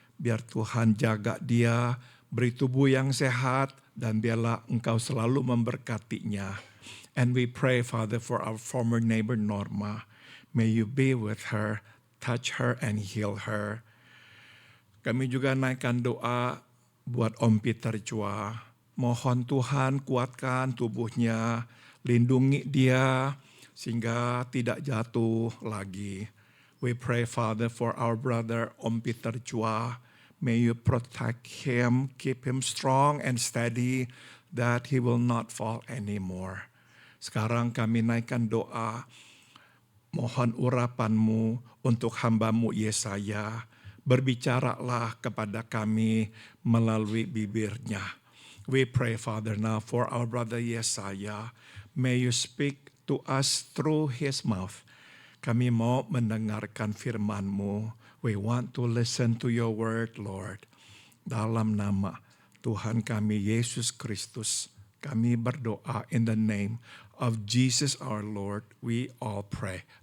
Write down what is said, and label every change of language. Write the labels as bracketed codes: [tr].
[id] Biar Tuhan jaga dia, beri tubuh yang sehat, dan biarlah Engkau selalu memberkatinya. [en] And we pray, Father, for our former neighbor Norma. May you be with her, touch her and heal her. [id] Kami juga naikkan doa buat Om Peter Chua. Mohon Tuhan kuatkan tubuhnya, lindungi dia sehingga tidak jatuh lagi. [en] We pray, Father, for our brother Om Peter Chua. May you protect him, keep him strong and steady, that he will not fall anymore. [id] Sekarang kami naikkan doa, mohon urapan-Mu untuk hamba-Mu Yesaya. Berbicaralah kepada kami melalui bibirnya. [en] We pray, Father, now for our brother Yesaya. May you speak to us through his mouth. [id] Kami mau mendengarkan firman-Mu. [en] We want to listen to your word, Lord. [id] Dalam nama Tuhan kami Yesus Kristus, kami berdoa [en] in the name of Jesus our Lord, we all pray.